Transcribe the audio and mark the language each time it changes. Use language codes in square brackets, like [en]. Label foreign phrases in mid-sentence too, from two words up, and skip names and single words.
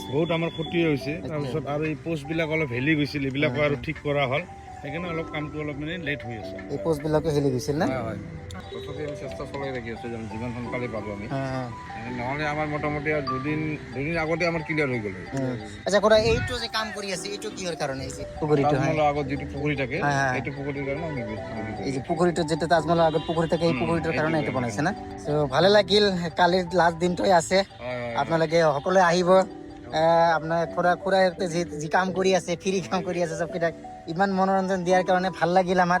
[as] বহুত আমাৰ ক্ষতি হৈছে তাৰপিছত আৰু এই পোষ্টবিলাক অলপ হেলি গৈছিল এইবিলাকো আৰু ঠিক কৰা হ'ল সেইকাৰণে অলপ কামটো অলপ মানে লেট হৈ আছে এই পোষ্টবিলাকো হেলি গৈছিল না? হয় তথাপি আমি চেষ্টা চলাই ৰাখি আছোঁ যেন যিমান সোনকালে পাৰোঁ আমি হা, হা। নহ'লে আমাৰ মোটামুটি আৰু দুদিন আগতে আমাৰ ক্লিয়াৰ হৈ গ'ল আচ্ছা খুৰা, এইটো যে কাম কৰি আছে এইটো কিহৰ কাৰণে? এই যে পুখুৰীটো, হ্যাঁ। তাজমহলৰ আগত যিটো পুখুৰী থাকে হ্যাঁ, হ্যাঁ। সেইটো পুখুৰীৰ কাৰণে আমি এই যে পুখুৰীটো যেটা তাজমহলৰ আগত পুখুৰী থাকে, এই পুখুৰীটোৰ কাৰণে এইটো বনাইছে না? তো ভালে লাগিল, কালিৰ লাষ্ট দিনটোৱে আছে, আপোনালোকে সকলোৱে আহিব। আপোনাৰ খুৰা যি কাম কৰি আছে, ফ্ৰী কাম কৰি আছে, চবকেইটাক ইমান মনোৰঞ্জন দিয়াৰ কাৰণে ভাল লাগিল আমাৰ।